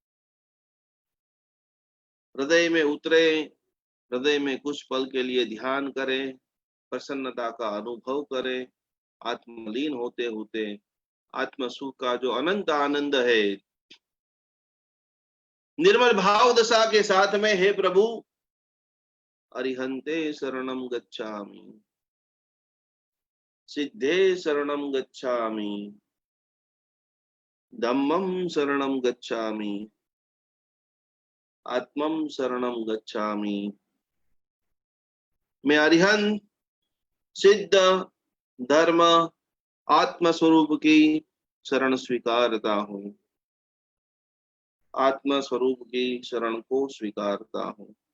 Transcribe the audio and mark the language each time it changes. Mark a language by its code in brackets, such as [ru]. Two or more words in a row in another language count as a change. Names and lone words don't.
[hi] हृदय में उतरे, हृदय में कुछ पल के लिए ध्यान करें, प्रसन्नता का अनुभव करें। आत्मलीन होते होते आत्म सुख का जो अनंत आनंद है, निर्मल भाव दशा के साथ में, हे प्रभु [pi] अरिहंते शरणम गच्छामि, सिद्धे शरणम गच्छामि, धम्मम शरणम गच्छामि, आत्मम शरणम गच्छामि। [hi] मैं अरिहंत, सिद्ध, धर्म, आत्म स्वरूप की शरण स्वीकारता हूं। आत्म स्वरूप की शरण को स्वीकारता हूं।